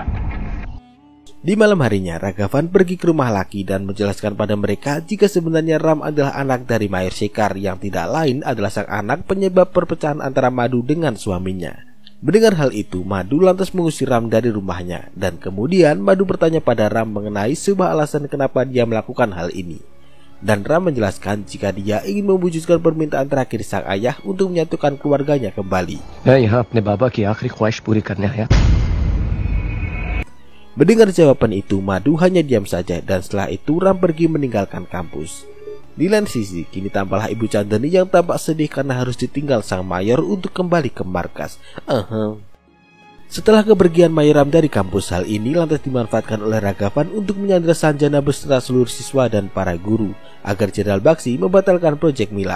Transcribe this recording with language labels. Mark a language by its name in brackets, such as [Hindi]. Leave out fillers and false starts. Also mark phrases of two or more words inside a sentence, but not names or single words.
[Indonesian] Di malam harinya, Ragavan pergi ke rumah Lucky dan menjelaskan pada mereka jika sebenarnya Ram adalah anak dari Mayor Shekhar yang tidak lain adalah sang anak penyebab perpecahan antara Madhu dengan suaminya. Mendengar hal itu, Madhu lantas mengusir Ram dari rumahnya, dan kemudian Madhu bertanya pada Ram mengenai sebuah alasan kenapa dia melakukan hal ini. Dan Ram menjelaskan jika dia ingin mewujudkan permintaan terakhir sang ayah untuk menyatukan keluarganya kembali. [Hindi] यहाँ अपने बाबा की आखिरी ख्वाहिश पूरी करने आया. [Indonesian] Mendengar jawaban itu, Madhu hanya diam saja, dan setelah itu Ram pergi meninggalkan kampus. Di lain sisi, kini tampaklah Ibu Chandani yang tampak sedih karena harus ditinggal sang mayor untuk kembali ke markas. Setelah kepergian Mayor Ram dari kampus, hal ini lantas dimanfaatkan oleh Ragavan untuk menyandera Sanjana beserta seluruh siswa dan para guru agar Jenderal Bakshi membatalkan proyek Milap.